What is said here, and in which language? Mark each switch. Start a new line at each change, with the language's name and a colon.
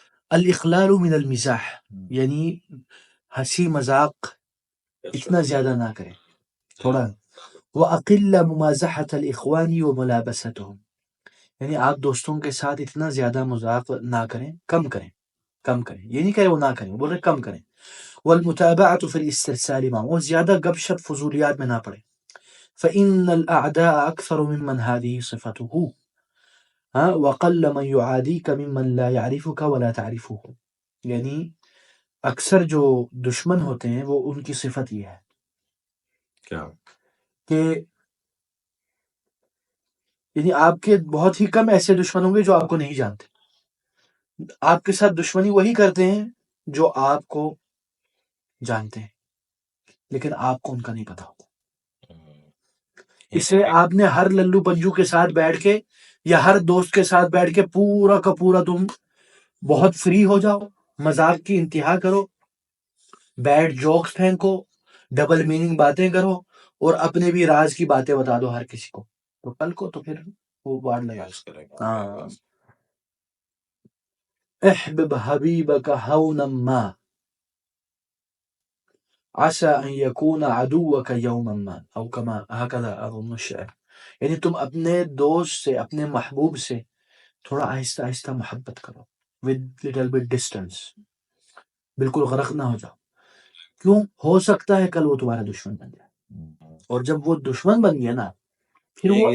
Arabic: الاخلال من المزاح،
Urdu: یعنی ہنسی مذاق اتنا زیادہ نہ کریں، تھوڑا
Arabic: وَأَقِلَّ مُمَازَحَةَ الْإِخْوَانِ وَمُلَابَسَتُهُمْ،
Urdu: یعنی آپ دوستوں کے ساتھ اتنا زیادہ مذاق نہ کریں، کم کریں، کم کریں. یہ نہیں کہہ رہے وہ نہ کریں، بول رہے کم کریں.
Arabic: والمتابعة في الاسترسال معه،
Urdu: اور زیادہ گپ شپ فضولیات میں نہ پڑے.
Arabic: فإن الأعداء أكثر ممن هذه صفته، وقل من يعاديك ممن لا يعرفك ولا تعرفه.
Urdu: یعنی اکثر جو دشمن ہوتے ہیں وہ ان کی صفت یہ ہے کیا کہ یعنی آپ کے بہت ہی کم ایسے دشمن ہوں گے جو آپ کو نہیں جانتے. آپ کے ساتھ دشمنی وہی کرتے ہیں جو آپ کو جانتے ہیں، لیکن آپ کو ان کا نہیں پتا ہوتا. اس لیے آپ نے ہر للو پنجو کے ساتھ بیٹھ کے یا ہر دوست کے ساتھ بیٹھ کے پورا کا پورا تم بہت فری ہو جاؤ، مذاق کی انتہا کرو، بیڈ جوکس پھینکو، ڈبل میننگ باتیں کرو، اور اپنے بھی راز کی باتیں بتا دو ہر کسی کو، تو کل کو تو پھر وہ باڑ لگا. ہاں.
Arabic: احبب حبیبک ہونا ما عسى ان يكون عدوك يوما ما، او كما هكذا اظن الشعر.
Urdu: یعنی تم اپنے دوست سے، اپنے محبوب سے تھوڑا آہستہ آہستہ محبت کرو،
English: with little bit distance،
Urdu: بالکل غرق نہ ہو جاؤ. کیوں؟ ہو سکتا ہے کل وہ تمہارا دشمن بن جائے، اور جب وہ دشمن بن گیا نا پھر وہ